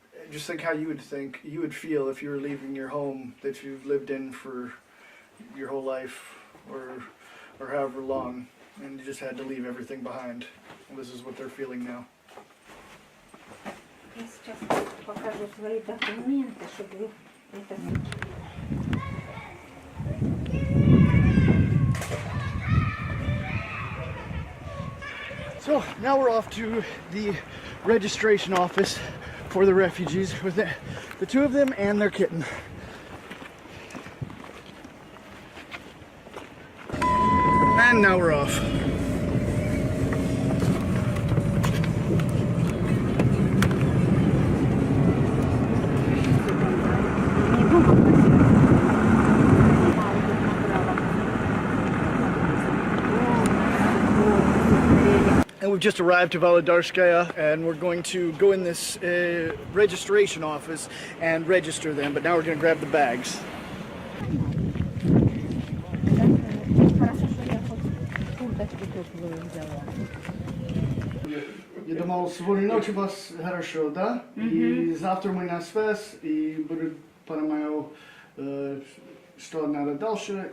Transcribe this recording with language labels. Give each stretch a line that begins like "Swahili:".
English: Just think how you would feel if you were leaving your home that you've lived in for your whole life, or however long, and you just had to leave everything behind. And this is what they're feeling now.
Russian: Я сейчас покажу свои документы, чтобы это...
English: So now we're off to the registration office for the refugees with the two of them and their kitten. And now we're off. And we've just arrived to Volодарskaya, and we're going to go in this registration office and register them, but now we're going to grab the bags.
Russian: Хорошо, что я хоть курточку теплую взяла. Я думал, сегодня ночью у вас хорошо, да? И завтра мы на связь, и буду, понимаю, что надо дальше.